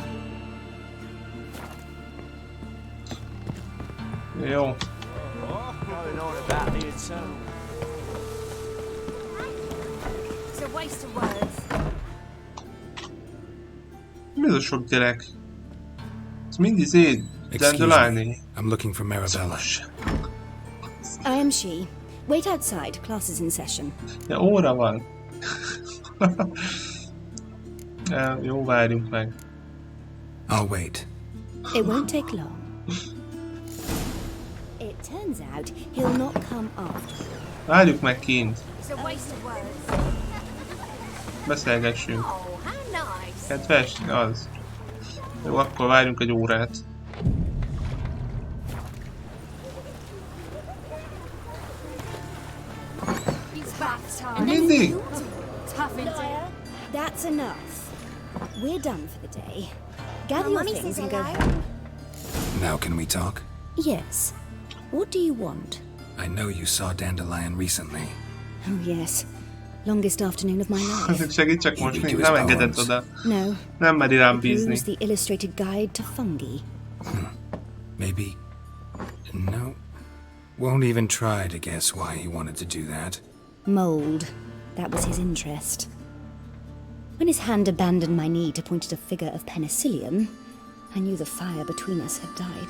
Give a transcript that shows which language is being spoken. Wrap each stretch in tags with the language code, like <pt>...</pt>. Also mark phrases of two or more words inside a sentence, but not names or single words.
<hu>Jó.</hu> <en>going on about the eternal. It's a waste of words.</en> <hu>Mi ez a sok gyerek? Ez mind izé, dandolálni.</hu> <en>I'm looking for Marabella. I am she. Wait outside. Class is in session.</en> <hu>Ja, óra van. Ja, jó, várjunk meg.</hu> <en>I'll wait. It won't take long. It turns out he'll not come after.</en> <hu>Várjuk meg kint.</hu> <en>It's a waste of words.</en> <hu>Beszélgessünk.</hu> <en>Oh, how nice.</en> <hu>Kedves, az. Jó, akkor várjunk egy órát. Mindig.</hu> <en>Tough into. That's enough. We're done for the day. Gather your things and go home. Now can we talk? Yes. What do you want? I know you saw Dandelion recently. Oh, yes. Longest afternoon of my life.</en> <hu>Segít csak most, még nem engedett oda.</hu> <en>No.</en> <hu>Nem meri rám bízni.</hu> <en>Peruse the illustrated guide to fungi. Maybe... No. Won't even try to guess why he wanted to do that. Mold. That was his interest. When his hand abandoned my knee to point at a figure of penicillium, I knew the fire between us had died.</en>